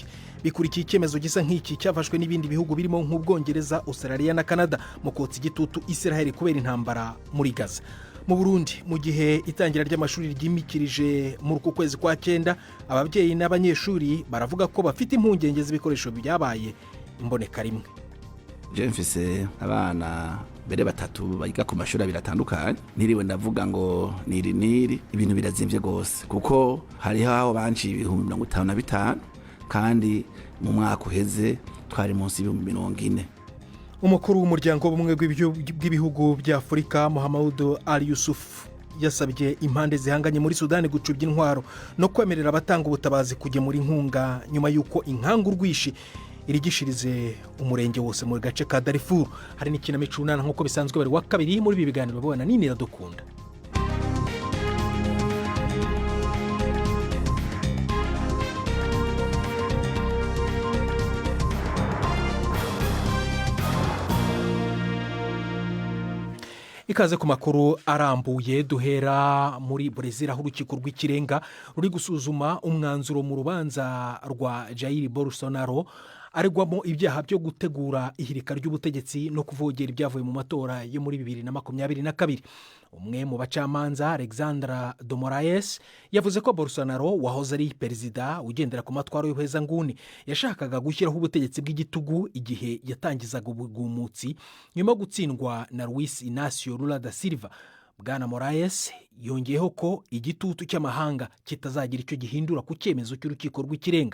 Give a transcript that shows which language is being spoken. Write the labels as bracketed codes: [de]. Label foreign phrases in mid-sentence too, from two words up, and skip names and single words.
[rw] Bikurikiye icyemezo gisa nk'iki cyafashwe n'ibindi bihugu birimo nk'Ubwongereza, Australia na Canada mu kotsa igitutu Israel kubera intambara muri Gaza. Mu Burundi, mu gihe itangira ry'amashuri ryimikirije muri uku kwezi kwa 9, ababyeyi n'abanyeshuri baravuga ko bafite impungenge z'ibikoresho byabaye imboneka rimwe. [rn] Je mfise abana bere batatu bayiga ku mashuri abiri atandukanye, niriwe ndavuga ngo niri ibintu birazimvye gose kuko hari aho banci 55 kandi mu mwaka uheze twari munsi y'40. [rw] Umukuru w'umuryango w'ubumwe bw'ibihugu bya Afurika Mohamed Ali Yusuf yasabye impande zihanganye muri Sudani gucubya intwaro no kwemerera abatanga ubutabazi kugemura inkunga nyuma y'uko inkangu rwishi irigishirize umurenge wose mu gace ka Darfur. Hari n'ikinamico runana nk'uko bisanzwe bari wa kabiri muri ibi biganiro babona nini iradukunda. Ikaze ku makuru arambuye, duhera muri Brazil aho urukiko rw'ikirenga ruri gusuzuma umwanzuro mu rubanza rwa Jair Bolsonaro aregwamo ibyaha byo gutegura ihirika ry'ubutegetsi no kuvogera ibyavuye mu matora yo muri 2022. Umwe mu bacamanza Alexandra de Moraes yavuze ko Bolsonaro wahoze ari perezida ugendera ku matwaro y'ubuhezanguni yashakaga gushyiraho ubutegetsi bw'igitugu igihe yatangizaga ubugumutsi nyuma gutsindwa na Luis Inácio Lula da Silva. Bwana Moraes yongeyeho ko igitutu cy'amahanga kitazagira icyo gihindura ku cyemezo cy'urukiko rw'ikirenga.